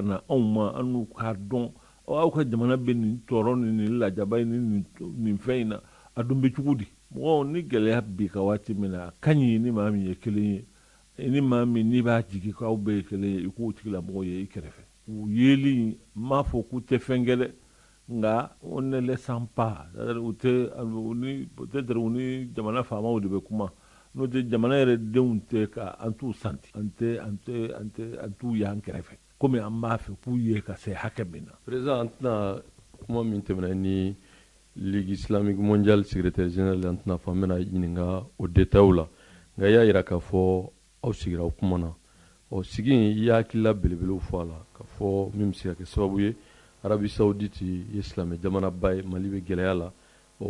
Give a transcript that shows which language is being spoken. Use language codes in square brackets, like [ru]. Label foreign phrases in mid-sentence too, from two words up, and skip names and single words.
[bm] na anw ma an n'u k'a dɔn aw ka jamana bɛ nin tɔɔrɔ ni nin lajaba ni nin fɛn in na a dun bɛ cogo di mɔgɔw ni gɛlɛya bi ka waati min na a ka ɲi ni maa min ye kelen ye ni maa min n'i b'a jigi k'aw bɛɛ ye kelen ye i k'o tigilamɔgɔ ye i kɛrɛfɛ u yeli n m'a fɔ k'u tɛ fɛn kɛ dɛ nka [fr] on ne laisse pas [bm] u tɛ peut-être u ni jamana faamaw de bɛ kuma n'o tɛ jamana yɛrɛ denw tɛ ka an t'u santi an t'u ye an kɛrɛfɛ komi an b'a fɛ k'u ye ka se hakɛ min na. président an tɛna kuma min tɛmɛna ni Ligue islamique mondiale secrétaire général an tɛna fɔ an bɛna ɲininka o détails la nka i y'a jira k'a fɔ aw sigira o kuma na sigi in i y'a hakilila belebelew fɔ a la ka fɔ min bɛ se ka kɛ sababu ye Arabi Saoudite ye silamɛ jamana ba ye Mali bɛ gɛlɛya la u